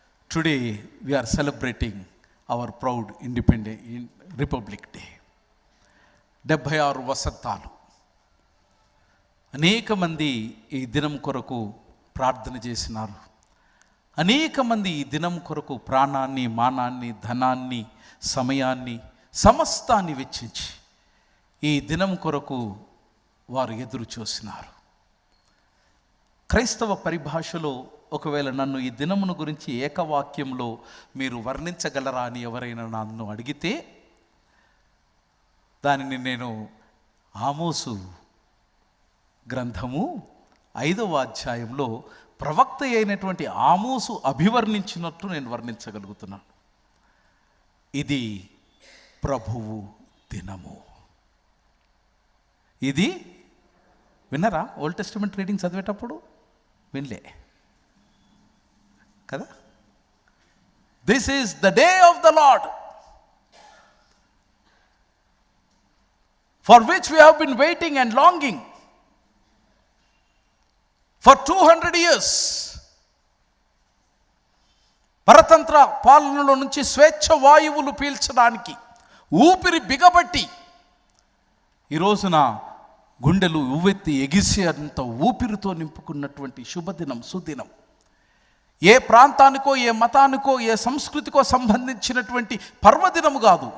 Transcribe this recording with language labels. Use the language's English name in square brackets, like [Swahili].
[English] Today we are celebrating our proud independent Republic Day. [Telugu] 76 వసంతాలు. అనేక మంది ఈ దినం కొరకు ప్రార్థన చేసినారు. అనేక మంది ఈ దినం కొరకు ప్రాణాన్ని, మానాన్ని, ధనాన్ని, సమయాన్ని, సమస్తాన్ని వెచ్చించి ఈ దినం కొరకు వారు ఎదురు చూసినారు. క్రైస్తవ పరిభాషలో ఒకవేళ నన్ను ఈ దినమును గురించి ఏకవాక్యంలో మీరు వర్ణించగలరా అని ఎవరైనా నన్ను అడిగితే దానిని నేను ఆమోసు గ్రంథము 5వ అధ్యాయంలో ప్రవక్త అయినటువంటి ఆమోసు అభివర్ణించినట్టు నేను వర్ణించగలుగుతున్నాను. ఇది ప్రభువు దినము. ఇది విన్నరా? ఓల్డ్ టెస్టిమెంట్ రీడింగ్ చదివేటప్పుడు వినలే కదా? [English] This is the day of the lord, for which we have been waiting and longing for 200 years. [Telugu] పరతంత్ర పాలనలో నుంచి స్వేచ్ఛ వాయువులు పీల్చడానికి ఊపిరి బిగబట్టి ఈ రోజున గుండెలు ఉవ్వెత్తి ఎగిసి అంత ఊపిరితో నింపుకున్నటువంటి శుభదినం, సుదినం. ఏ ప్రాంతానికో, ఏ మతానికో, ఏ సంస్కృతికో సంబంధించినటువంటి పర్వదినము కాదు.